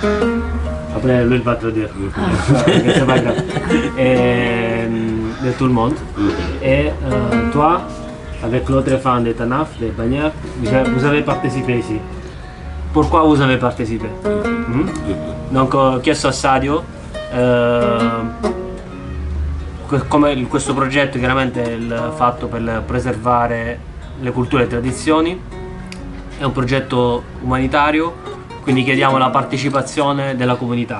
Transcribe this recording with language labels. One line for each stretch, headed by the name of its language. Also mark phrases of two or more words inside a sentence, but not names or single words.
French: Après, lui il va te le dire, c'est pas grave. Et, de tout le monde. Et toi, avec l'autre fan de Tanaf, de Bagnères, vous avez participé ici. Pourquoi vous avez participé? Donc,
Italian: ho chiesto a Sadio come questo progetto chiaramente è il fatto per preservare le culture e le tradizioni, è un progetto umanitario, quindi chiediamo la partecipazione della comunità.